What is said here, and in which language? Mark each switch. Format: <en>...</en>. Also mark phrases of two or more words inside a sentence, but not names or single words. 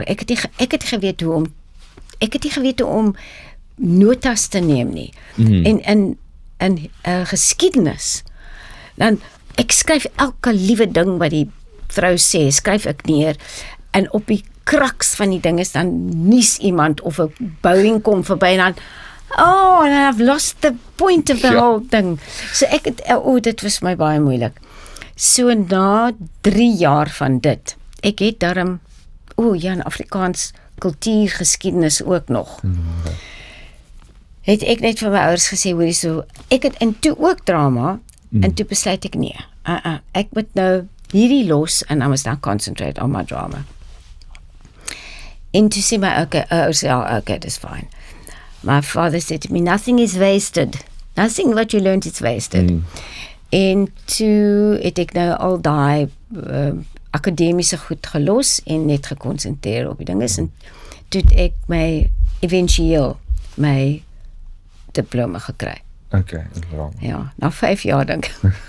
<af>Ek het nie geweet hoe om notas te neem nie. En geskiedenis, dan, ek skryf elke liewe ding wat die vrou sê, skryf ek neer, en op die kraks van die ding is dan nies iemand of 'n Boeing kom verby en dan</af> <en>and I've lost the point of the whole thing.</en> <af>So dit was my baie moeilik. So na 3 jaar van dit, ek het daarom in Afrikaans kultuur, geskiedenis ook nog. Het ek net vir my ouers gesê, hoorie so, ek het en toe ook drama, en toe besluit ek nee, ek moet nou hierdie los,</af> <en>and I must now concentrate on my drama.</en> <af>En toe sê my,</af> <en>okay, that's fine. My father said to me, nothing is wasted. Nothing what you learned is wasted.</en> <af>En toe het ek nou al daai akademiese goed gelos en net gekonsentreer op die dinge, en toe het ek eventueel my diploma gekry. Okay, drama. Ja, na 5 jaar dink ek.</af>